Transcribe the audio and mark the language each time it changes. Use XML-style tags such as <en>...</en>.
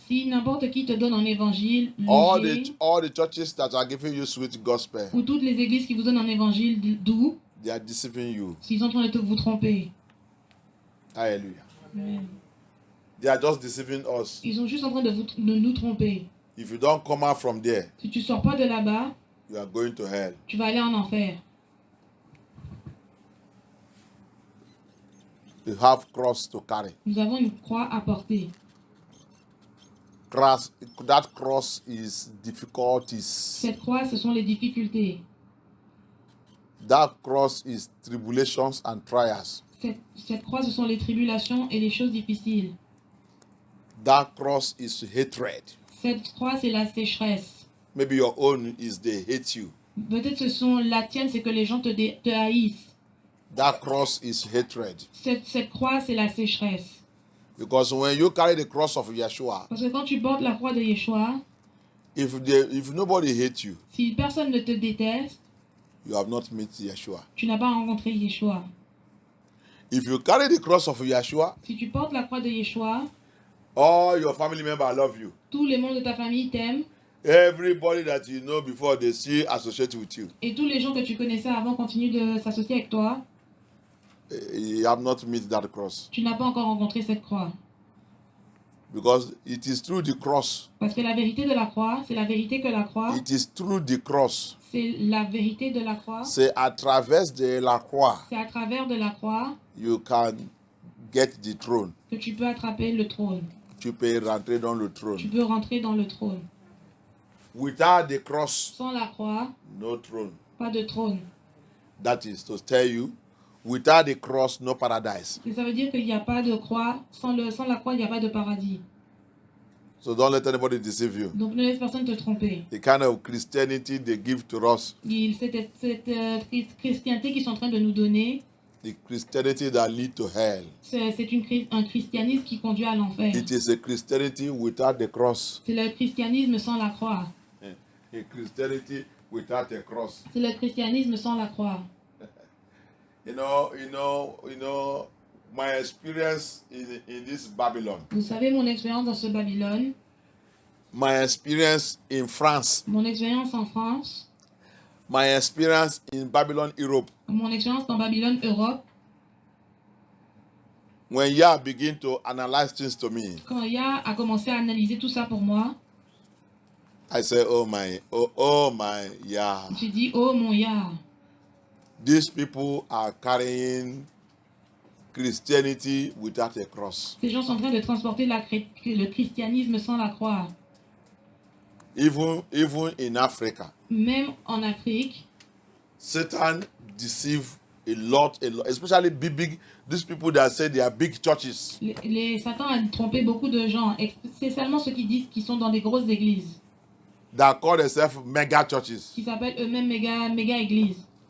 <fr>si n'importe qui te donne un évangile</fr> <en>all</en> <fr>léger,</fr> <en>the churches that are giving you sweet gospel,</en> <fr>ou toutes les églises qui vous donnent un évangile doux,</fr> <en>they are deceiving you.</en> <fr>s'ils sont en train de vous tromper.</fr> <en>Hallelujah. Amen. They are just deceiving us.</en> <fr>Ils sont juste en train de nous tromper.</fr> <en>If you don't come out from there,</en> <fr>Si tu sors pas de là-bas,</fr> <en>you are going to hell.</en> <fr>tu vas aller en enfer.</fr> <en>You have cross to carry.</en> <fr>Nous avons une croix à porter.</fr> <en>That cross is difficulties.</en> <fr>Cette croix, ce sont les difficultés.</fr> <en>That cross is tribulations and trials.</en> <fr>Cette croix, ce sont les tribulations et les choses difficiles.</fr> <en>That cross is hatred.</en> <fr>Cette croix, c'est la sécheresse.</fr> <en>Maybe your own is they hate you.</en> <fr>Peut-être ce sont la tienne, c'est que les gens te haïssent.</fr> <en>That cross is hatred.</en> <fr>Cette croix, c'est la sécheresse.</fr> <en>Because when you carry the cross of Yeshua,</en> <fr>Parce que quand tu portes la croix de Yeshua,</fr> <en>if nobody hates you,</en> <fr>si personne ne te déteste,</fr> <en>you have not met Yeshua.</en> <fr>tu n'as pas rencontré Yeshua.</fr> <en>If you carry the cross of Yeshua,</en> <fr>Si tu portes la croix de Yeshua,</fr> <en>all your family members love you.</en> <fr>tous les membres de ta famille t'aiment.</fr> <en>Everybody that you know before, they still associate with you.</en> <fr>Et tous les gens que tu connaissais avant continuent de s'associer avec toi.</fr> <en>You have not met that cross.</en> <fr>Tu n'as pas encore rencontré cette croix.</fr> <en>Because it is through the cross.</en> <fr>Parce que la vérité de la croix, c'est la vérité que la croix,</fr> <en>It is through the cross.</en> <fr>c'est la vérité de la croix. C'est à travers de la croix C'est à travers de la croix</fr> <en>you can get the throne.</en> <fr>que tu peux attraper le trône. Tu peux rentrer dans le Tu trône. peux rentrer dans le trône.</fr> <en>Without the cross,</en> <fr>Sans la croix,</fr> <en>no throne.</en> <fr>pas de trône.</fr> <en>That is to tell you, Without the cross, no paradise.</en> <fr>Et ça veut dire qu'il n'y a pas de croix. Sans la croix, il n'y a pas de paradis.</fr> <en>So don't let anybody deceive you.</en> <fr>Donc ne laisse personne te tromper.</fr> <en>The kind of Christianity they give to us,</en> <fr>Cette christianité qu'ils sont en train de nous donner,</fr> <en>the Christianity that lead to hell,</en> <fr>c'est un christianisme qui conduit à l'enfer.</fr> <en>it is a Christianity without the cross.</en> <fr>C'est le christianisme sans la croix.</fr> <en>A Christianity without a cross.</en> <fr>C'est le christianisme sans la croix.</fr> <en>You know, my experience in this Babylon,</en> <fr>Vous savez mon expérience dans ce Babylone,</fr> <en>my experience in France,</en> <fr>mon expérience en France,</fr> <en>my experience in Babylon, Europe.</en> <fr>mon expérience dans Babylone, Europe.</fr> <en>When Yah begin to analyze things to me,</en> <fr>Quand Yah a commencé à analyser tout ça pour moi,</fr> <en>I say, oh my Yah.</en> <fr>j'ai dit, oh mon Yah,</fr> <en>These people are carrying Christianity without a cross.</en> <fr>ces gens sont en train de transporter le christianisme sans la croix.</fr> <en>Even in Africa,</en> <fr>Même en Afrique,</fr> <en>Satan deceive a lot, especially big, these people that say they are big churches.</en> <fr>Satan a trompé beaucoup de gens, c'est seulement ceux qui disent qu'ils sont dans des grosses églises,</fr> <en>That call themselves mega churches.</en> <fr>qui s'appellent eux-mêmes méga églises.</fr>